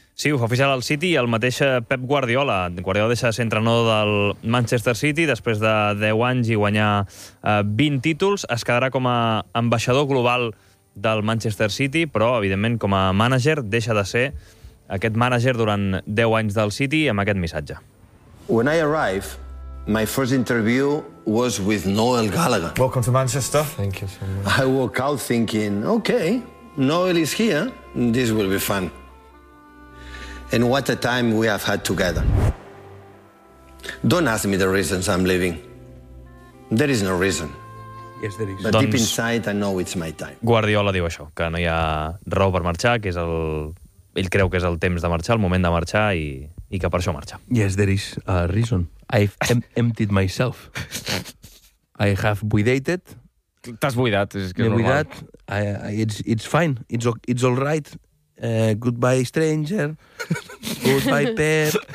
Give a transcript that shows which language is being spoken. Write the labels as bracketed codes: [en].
[ca] Sí, ho fa oficial el City i el mateix Pep Guardiola. Guardiola deixa de ser entrenador del Manchester City després de 10 anys i guanyar 20 títols. Es quedarà com a ambaixador global del Manchester City, però evidentment com a mànager deixa de ser aquest mànager durant 10 anys del City amb aquest missatge. [en] When I arrived, my first interview was with Noel Gallagher. Welcome to Manchester. Thank you so much. I walk out thinking, okay, Noel is here, this will be fun. And what a time we have had together. Don't ask me the reasons I'm leaving. There is no reason. But deep inside, I know it's my time. [ca] Guardiola diu això, que no hi ha raó per marxar, que és el... ell creu que és el temps de marxar, el moment de marxar, i que per això marxa. [en] Yes, there is a reason. I've emptied myself. I have buidated. [ca] T'has buidat, és que és normal. [en] Buidat. It's fine. It's all right. Goodbye, stranger. Goodbye, Pep.